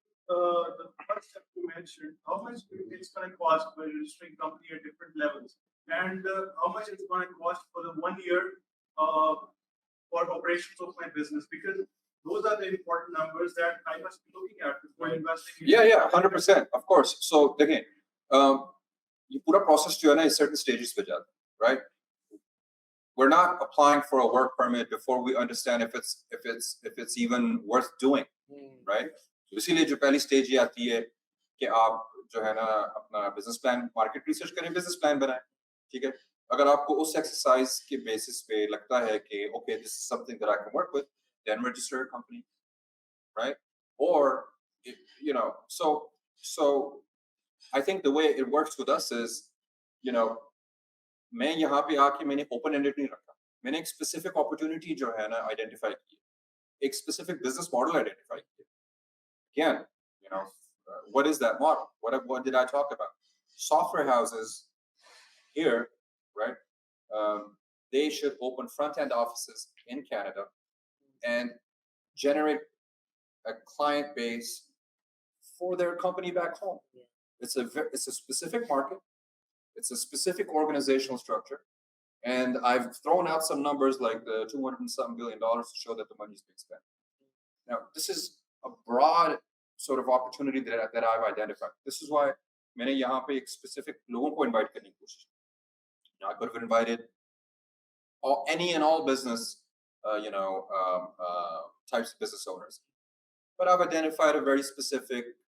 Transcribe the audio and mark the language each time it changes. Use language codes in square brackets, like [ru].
[en] The first step you mentioned, how much it's going to cost by registering company at different levels, and how much it's going to cost for the 1 year for operations of my business, because those are the important numbers that I must be looking at before investing. Yeah, 100%, of course. [hi] So again, ये पूरा process जो है ना इस certain stages पे जाता है, right? [en] We're not applying for a work permit before we understand if it's even worth doing, right? [hi] So इसीलिए जो पहली stage ये आती है कि आप जो है ना अपना business plan, market research करें, business plan बनाएं, ठीक है? अगर आपको उस exercise के basis पे लगता है कि okay, [en] this is something that I can work with, then register a company, right? Or so I think the way it works with us is, [hi] मैं यहाँ पे आके मैंने open-ended नहीं रखा, मैंने एक specific opportunity जो है ना identify की, एक specific business model identify की. [en] Again, what is that model? What did I talk about? Software houses here, right? They should open front-end offices in Canada and generate a client base for their company back home. It's a specific market. It's a specific organizational structure. And I've thrown out some numbers like the $200-something billion to show that the money is being spent. Now, this is a broad sort of opportunity that I've identified. This is why [hi] मैंने यहाँ पे एक specific लोगों को invite करने की कोशिश की. [en] Now, I could have invited any and all business, types of business owners. But I've identified a very specific,